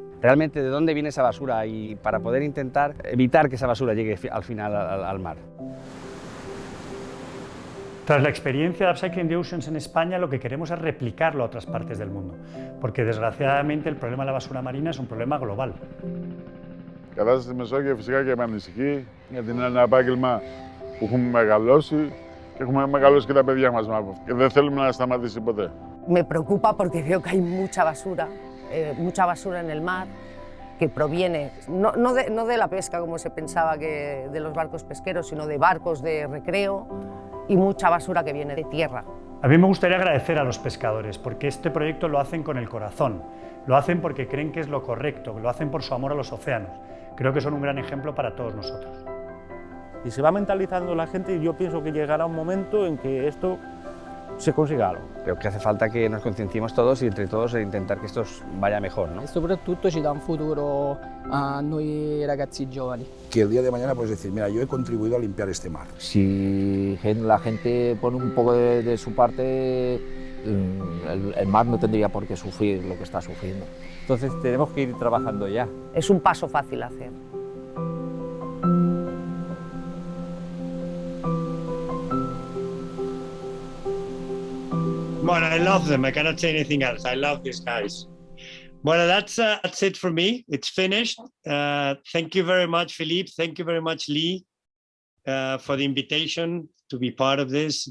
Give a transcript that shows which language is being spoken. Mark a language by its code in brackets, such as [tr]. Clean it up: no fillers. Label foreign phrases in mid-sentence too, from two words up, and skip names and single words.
[es] Realmente de dónde viene esa basura y para poder intentar evitar que esa basura llegue al final al mar. Tras la experiencia de Upcycling the Oceans en España, lo que queremos es replicarlo a otras partes del mundo, porque desgraciadamente el problema de la basura marina es un problema global. [el] Η κατάσταση στη Μεσόγειο φυσικά και με ανησυχεί, γιατί είναι ένα επάγγελμα που έχουμε μεγαλώσει και έχουμε μεγαλώσει και τα παιδιά μας και δεν θέλουμε να σταματήσει ποτέ. [es] Me preocupa porque veo que hay mucha basura en el mar, que proviene no de la pesca como se pensaba que de los barcos pesqueros, sino de barcos de recreo y mucha basura que viene de tierra. A mí me gustaría agradecer a los pescadores porque este proyecto lo hacen con el corazón, lo hacen porque creen que es lo correcto, lo hacen por su amor a los océanos. Creo que son un gran ejemplo para todos nosotros. Y se va mentalizando la gente y yo pienso que llegará un momento en que esto se consiga algo. Creo que hace falta que nos concienciemos todos y entre todos intentar que esto vaya mejor, ¿no? [it] E soprattutto ci dà un futuro a noi ragazzi giovani. [es] Que el día de mañana puedes decir, mira, yo he contribuido a limpiar este mar. Si la gente pone un poco de su parte, el mar no tendría por qué sufrir lo que está sufriendo. Entonces tenemos que ir trabajando ya. Es un paso fácil a hacer. [en] Well, I love them. I cannot say anything else. I love these guys. Well, that's it for me. It's finished. Thank you very much, Philippe. Thank you very much, Lee, for the invitation to be part of this.